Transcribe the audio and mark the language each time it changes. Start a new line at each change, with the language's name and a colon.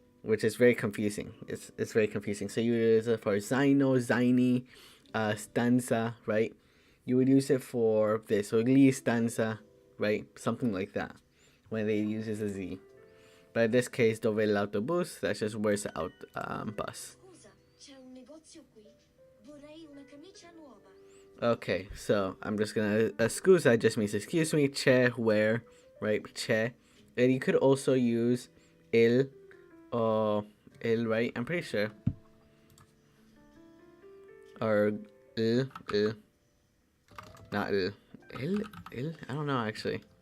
English: Which is very confusing. It's very confusing. So you use it for Zino, Ziny, stanza, right? You would use it for this. So
Italian: gli stanza,
English: right? Something like that. When they use it as a Z. But in this case,
Italian: dove l'autobus,
English: that's just where's the bus.
Italian: Scusa, c'è un negozio qui? Vorrei una camicia nuova.
English: Okay, so I'm just gonna scusa just means excuse me, c'è where, right? C'è. And you could also use il or il, right? I'm pretty sure. Or il. Not il. Il? I don't know actually.